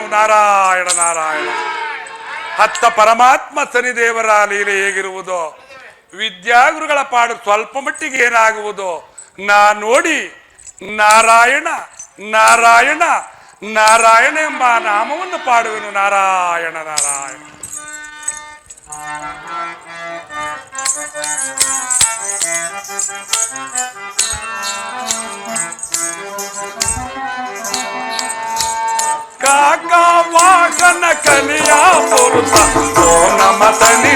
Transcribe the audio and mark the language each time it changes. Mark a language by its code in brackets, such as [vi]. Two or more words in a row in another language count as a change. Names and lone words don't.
[kn] ನಾರಾಯಣ ನಾರಾಯಣ. ಹತ್ತ ಪರಮಾತ್ಮ ಶನಿದೇವರ ಲೀಲೆ ಹೇಗಿರುವುದೋ, ವಿದ್ಯಾಗುರುಗಳ ಪಾಡು ಸ್ವಲ್ಪ ಮಟ್ಟಿಗೆ ಏನಾಗುವುದೋ ನಾ ನೋಡಿ ನಾರಾಯಣ ನಾರಾಯಣ ನಾರಾಯಣ ಎಂಬ ನಾಮವನ್ನು ಪಾಡುವೆನು. ನಾರಾಯಣ ನಾರಾಯಣ. ಕಾಕವಾಸನ ಕಲಿಯ ಪುರುಷ ಓ ನಮ ಶನಿ